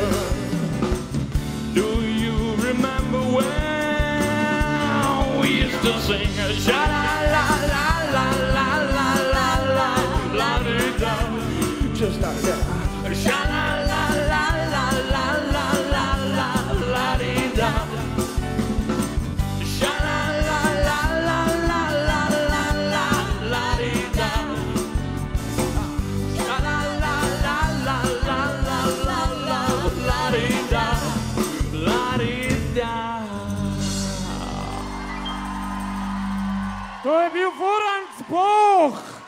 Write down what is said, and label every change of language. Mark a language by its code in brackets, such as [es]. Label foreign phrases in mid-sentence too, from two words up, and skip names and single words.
[en] Do you remember when we used to sing sha-la-la-la-la-la-la-la-la-la-la-di-da? Just like that. Sha-la-la-la-la-la-la-la-la-la-di-da. Sha-la-la-la-la-la-la-la-la-la-di-da. [sl] To je bil Franc Boh!